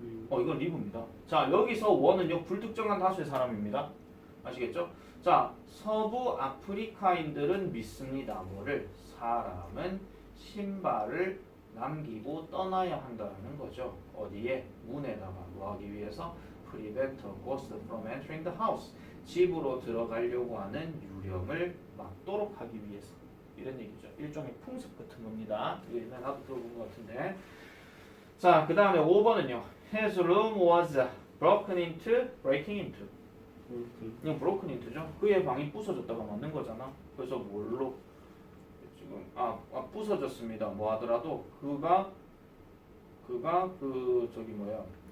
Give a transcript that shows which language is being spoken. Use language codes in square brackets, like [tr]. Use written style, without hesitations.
[ko] 이건 리브입니다. 자, 여기서 원은요 불특정한 다수의 사람입니다. 아시겠죠? 자, 서부 아프리카인들은 믿습니다. 뭐를? 사람은 신발을 남기고 떠나야 한다는 거죠. 어디에? 문에다가 뭐 하기 위해서? [en] Prevent a ghost from entering the house. [ko] 집으로 들어가려고 하는 유령을 막도록 하기 위해서. 이런 얘기죠. 일종의 풍습 같은 겁니다. 이게 옛날에 나도 들어본 것 같은데. 자, 그 다음에 5번은요. [en] His room was breaking into. [ko] 그냥 [en] broken into [ko] 죠. 그의 방이 부서졌다가 맞는 거잖아. 그래서 뭘로? 지금 부서졌습니다. 뭐 하더라도 그가 그 저기 뭐야?